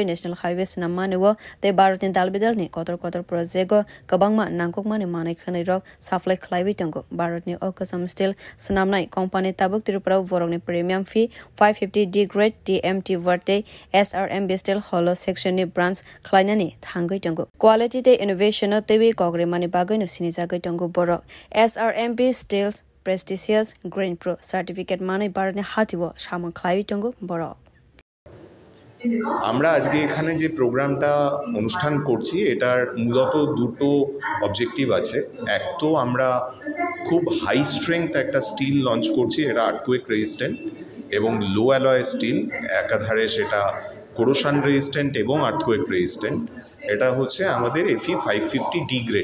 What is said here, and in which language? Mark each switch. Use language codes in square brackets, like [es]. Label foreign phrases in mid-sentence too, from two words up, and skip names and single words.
[en] national highway [trp] snamani wo dei barotin dalbidal ni kotor project go kabangma nangkokmani manai khanai rok supply khlaibi tongo barotni o kasam steel snamnai company tabuk tripura vorogni [en] premium fee 550D grade TMT verte [trp] SRMB Steel [en] hollow section [trp] ni branch khlainani thangai tongo quality te innovation no tebi kogre mani bagoi no sinijagai tongo borok SRMB Steel [en] prestigious green pro certificate [trp] mani barne hatibo samang khlaibi tongo borok [bn] আমরা আজকে এখানে যে প্রোগ্রামটা অনুষ্ঠান করছি এটার মূলত দুটো অবজেক্টিভ আছে এক তো আমরা খুব [en] high strength [bn] একটা স্টিল লঞ্চ করছি এটা আর্থকুয়েক রেজিস্ট্যান্ট এবং [en] low alloy steel [bn] একাধারে সেটা [en] corrosion resistant [bn] এবং [en] earthquake resistant [bn] এটা হচ্ছে আমাদের FE 550D গ্রেড